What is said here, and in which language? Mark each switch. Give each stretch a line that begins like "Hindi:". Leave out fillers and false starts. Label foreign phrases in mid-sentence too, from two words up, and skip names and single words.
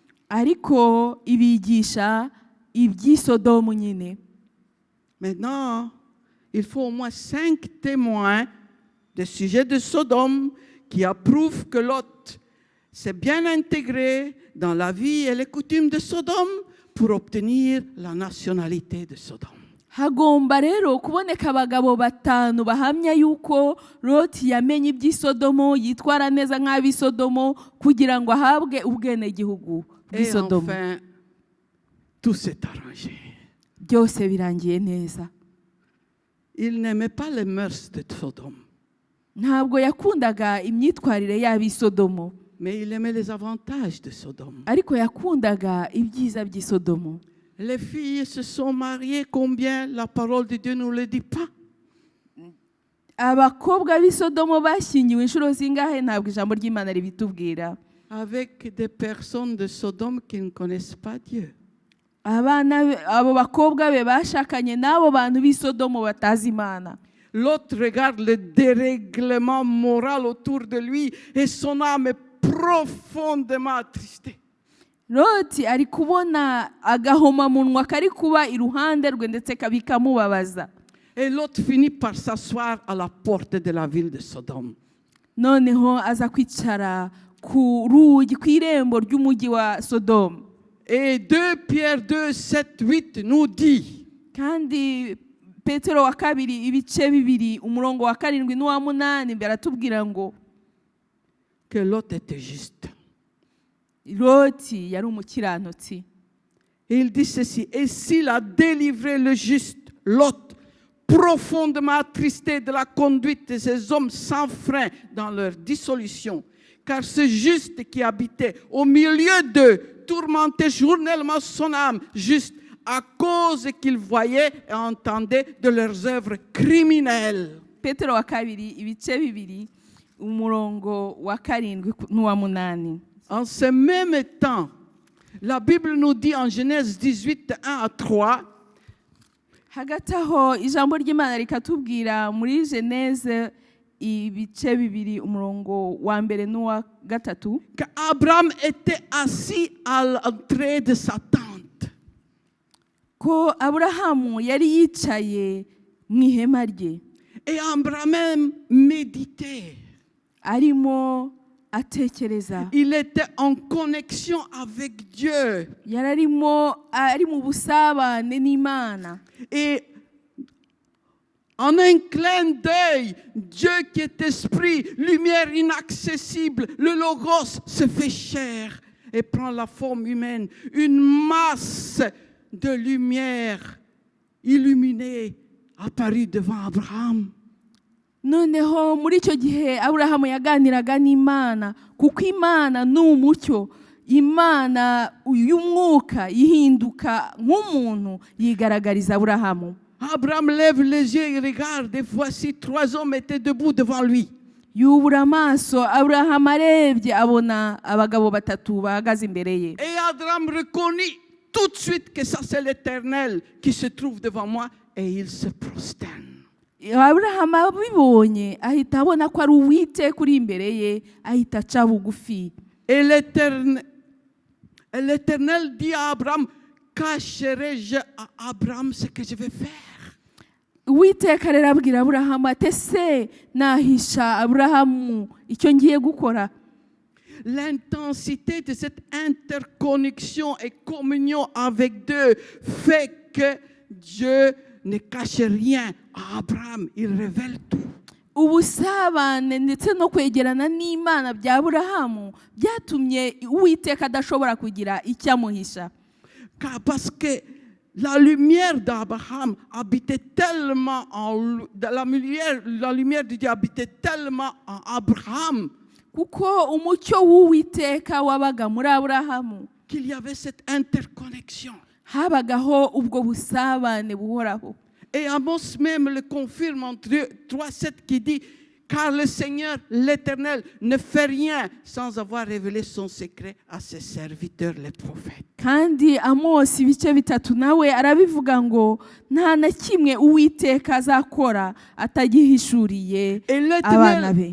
Kinyarwanda: Ariko ibigisha iby'i Sodomu nyine.
French: Maintenant, il faut au moins 5 témoins des sujets de Sodome qui approuvent que Lot s'est bien intégré dans la vie et les coutumes de Sodome pour obtenir la nationalité de Sodome.
Kinyarwanda: Hagomba rero kuboneka abagabo batanu bahamya yuko Loti yamenye iby'i Sodomo, yitwara neza nk'ab'i Sodomo kugira ngo ahabwe ubwenegihugu bw'i
French: Et
Kinyarwanda: Sodomo.
French: enfin, tout s'est arrangé.
Kinyarwanda: Byose birangiye neza.
French: Il n'aimait pas les mœurs de Sodome,
Kinyarwanda: Ntabwo yakundaga imyitwarire y'ab'i Sodomo,
French: mais il aimait les avantages de Sodome.
Kinyarwanda: ariko yakundaga ibyiza by'i Sodomo.
French: Les filles se sont mariées, combien la parole de Dieu ne nous le dit pas.
Kinyarwanda: Abakobwa b'i Sodomo bashyingiwe inshuro zingahe ntabwo ijambo ry'Imana ribitubwira.
French: Avec des personnes de Sodome qui ne connaissent pas Dieu.
Kinyarwanda: Abo bakobwa be bashakanye n'abo bantu b'i Sodomo batazi Imana.
French: L'autre regarde le dérèglement moral autour de lui et son âme est profondément attristée.
Kinyarwanda: loti ari kubona agahomamunwa kari kuba iruhande rwe ndetse kabikamubabaza.
French: Et Lot finit par s'asseoir à la porte de la ville de Sodome.
Kinyarwanda: Noneho aza kwicara ku rugi kw'irembo ry'umujyi wa Sodomu.
French: Et 2 Pierre 2, 7, 8 nous dit
Kinyarwanda: Kandi Petero wa kabiri ibice bibiri umurongo wa 7 n'uwa 8 baratubwira ngo
French: que Lot était juste.
Kinyarwanda: Loti yari umukiranutsi.
French: Et il dit ceci: et s'il a délivré le juste Lot, profondément attristé de la conduite de ces hommes sans frein dans leur dissolution, car ce juste qui habitait au milieu d'eux tourmentait journellement son âme juste à cause qu'il voyait et entendait de leurs œuvres criminelles.
Kinyarwanda: Petero wa kabiri ibice bibiri umurongo wa 7 n'uwa 8.
French: En ce même temps, la Bible nous dit en Genèse 18, 1 à 3,
Kinyarwanda: Hagati aho ijambo ry'Imana rikatubwira muri Genèse ibice bibiri umurongo wa 1 n'uwa 3
French: qu'Abraham était assis à l'entrée de sa tente.
Kinyarwanda: ko Aburahamu yari yicaye mu ihema rye.
French: Et Abraham méditait.
Kinyarwanda: Arimo atekereza.
French: Il était en connexion avec Dieu.
Kinyarwanda: Yararimo ari mu busabane n'Imana.
French: Et en un clin d'œil, Dieu qui est esprit, lumière inaccessible, le Logos se fait chair et prend la forme humaine. Une masse de lumière illuminée apparut devant Abraham.
Kinyarwanda: Noneho muri icyo gihe Aburahamu yaganiraga n'Imana kuko Imana ni umucyo. Imana y'umwuka yihinduka nk'umuntu yigaragariza Aburahamu.
French: Abraham lève les yeux et regarde, et voici 3 hommes étaient debout devant lui.
Kinyarwanda: Yubura amaso Aburahamu arebye abona abagabo 3 bahagaze imbere ye.
French: Et Abraham reconnut tout de suite que ça c'est l'Éternel qui se trouve devant moi, et il se prosterne.
Kinyarwanda: Aburahamu abibonye ahita abona ko ari Uwiteka uri imbere ye, ahita aca bugufi.
French: Et l'Éternel dit à Abraham: cacherai-je à Abraham ce que je vais faire?
Kinyarwanda: Uwiteka rero abwira Aburahamu ati se nahisha Aburahamu icyo ngiye gukora?
French: L'intensité de cette interconnexion et communion avec Dieu fait que Dieu ne cache rien à Abraham, il révèle tout.
Kinyarwanda: Ubusabane ndetse no kwegerana n'Imana bya Aburahamu byatumye Uwiteka adashobora kugira icyo amuhisha.
French: Parce que la lumière d'Abraham habitait tellement la lumière de Dieu habitait tellement en Abraham
Kinyarwanda: kuko umucyo w'Uwiteka wabaga muri Aburahamu
French: qu'il y avait cette interconnexion.
Kinyarwanda: Habagaho ubwo busabane buhoraho.
French: Et Amos même le confirme en 3:7 qui dit: car le Seigneur, l'Éternel, ne fait rien sans avoir révélé son secret à ses serviteurs les prophètes.
Kinyarwanda: Kandi Amos ibice 3 nawe arabivuga ngo nta na kimwe Uwiteka azakora atagihishuriye abana be.